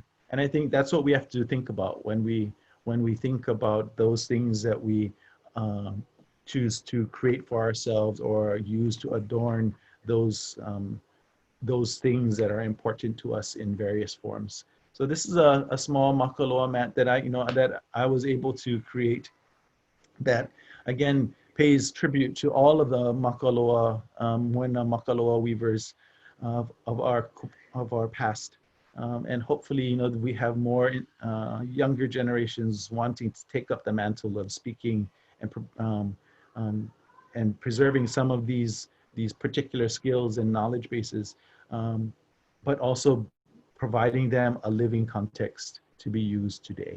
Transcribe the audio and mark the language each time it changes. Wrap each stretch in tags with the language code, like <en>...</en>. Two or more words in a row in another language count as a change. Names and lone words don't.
<en>And I think that's what we have to think about when we think about those things that we choose to create for ourselves or use to adorn those things that are important to us in various forms. So this is a small makaloa mat that I was able to create, that again pays tribute to all of the makaloa,</en> <haw>Moena makaloa</haw> <en>weavers of our past. And hopefully, you know, we have more younger generations wanting to take up the mantle of speaking and preserving some of these particular skills and knowledge bases, but also providing them a living context to be used today.</en>